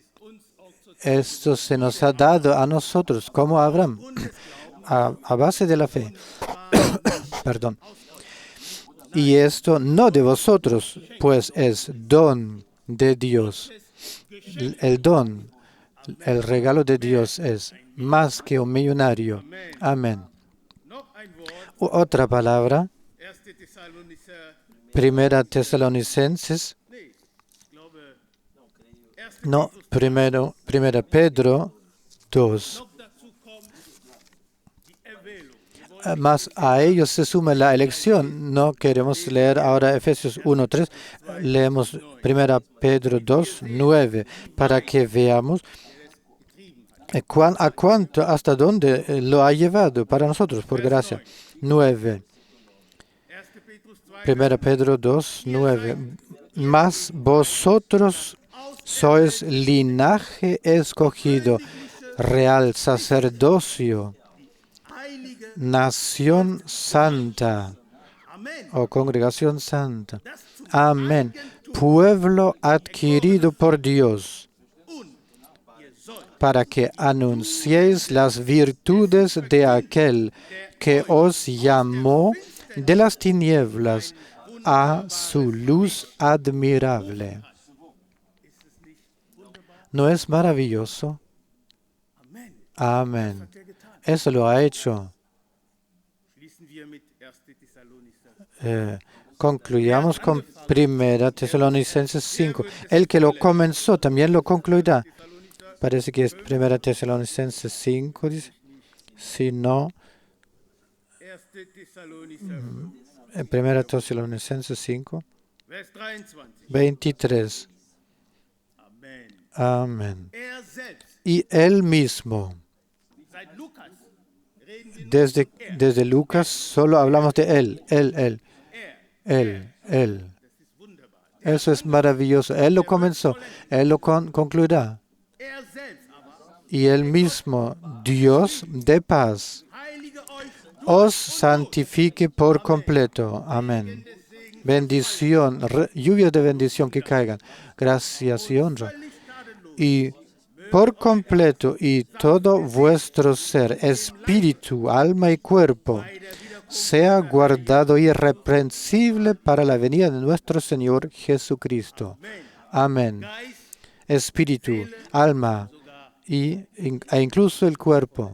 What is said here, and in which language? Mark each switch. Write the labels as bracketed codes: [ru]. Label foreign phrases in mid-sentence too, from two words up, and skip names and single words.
[es] Esto se nos ha dado a nosotros, como a Abraham, a base de la fe. Perdón. Y esto no de vosotros, pues es don de Dios. El don, el regalo de Dios es más que un millonario. Amén. [de] noch ein Wort, [es] Otra palabra, [de] 1. Thessalonicher, [es] Primera Tesalonicenses, [de] ich glaube, 1. [es] no, Primera Pedro 2. [de] Noch dazu kommt die Erwählung. Wir wollen [es] Más a ellos se suma la elección. No queremos leer ahora Efesios 1:3. Leemos 1 Pedro 2:9 para que veamos a cuánto, hasta dónde lo ha llevado para nosotros, por gracia. 9. [de] 1. Petrus 2, [es] 1 Pedro 2:9. Mas vosotros sois linaje escogido, real sacerdocio, [de] heilige, [es] nación santa Amen, o congregación santa. [de] das zu [es] Amén. Pueblo adquirido por Dios, [de] und ihr sollt [es] para que anunciéis las virtudes de aquel que os llamó de las tinieblas a su luz admirable. ¿No es maravilloso? Amen. Amén. Eso lo ha hecho. [de] Schließen wir mit 1. Thessalonicher. [es] Concluyamos con 1 Tesalonicenses 5. El que lo comenzó también lo concluirá. Parece que es 1 Tesalonicenses 5, dice. Si no, [de] 1. Thessalonicher, [es] 1 Tesalonicenses 5, [de] Vers 23. 23. Amen. [es] Amén. [de] Selbst, [es] Y él mismo, [de] seit Lukas, reden wir [es] desde Lucas solo hablamos de él, él. [de] das ist wunderbar. [es] Eso es maravilloso. Él lo comenzó, él lo concluirá. [de] Selbst aber [es] Y él mismo, Dios de paz, [de] heilige euch [es] os santifique por completo. Amén. Bendición, lluvia de bendición que caigan. Gracias y honra. [de] völlig tadellos. [es] Y por completo y todo vuestro ser, espíritu, alma y cuerpo, sea guardado irreprensible para la venida de nuestro Señor Jesucristo. Amén. [de] Geist, [es] Espíritu, alma e incluso el cuerpo.